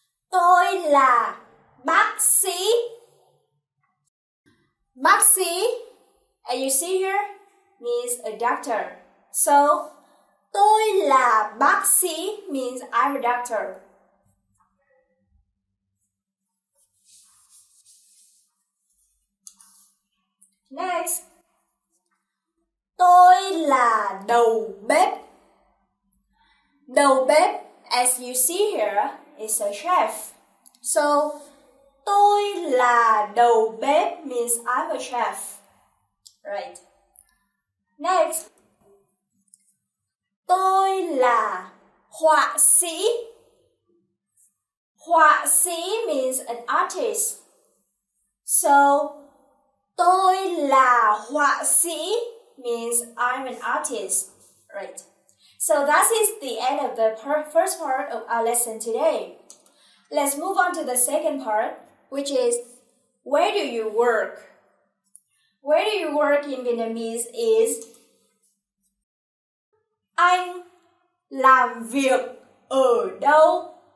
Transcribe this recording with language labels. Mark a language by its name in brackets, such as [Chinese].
[Vietnamese] Tôi là bác sĩ. [English] Bác sĩ, as you see here, means a doctor. So, [Vietnamese] tôi là bác sĩ [English] means I'm a doctor. Next. [Vietnamese] Tôi là đầu bếp. [English] Đầu bếp, as you see here, is a chef. So, [Vietnamese] tôi là đầu bếp [English] means I'm a chef. Right. Next. [Vietnamese] Tôi là họa sĩ. Họa sĩ [English] means an artist. So, [Vietnamese] tôi là họa sĩ [English] means I'm an artist. Right. So that is the end of the first part of our lesson today. Let's move on to the second part, which is, where do you work? Where do you work in Vietnamese is, [Vietnamese] anh làm việc ở đâu?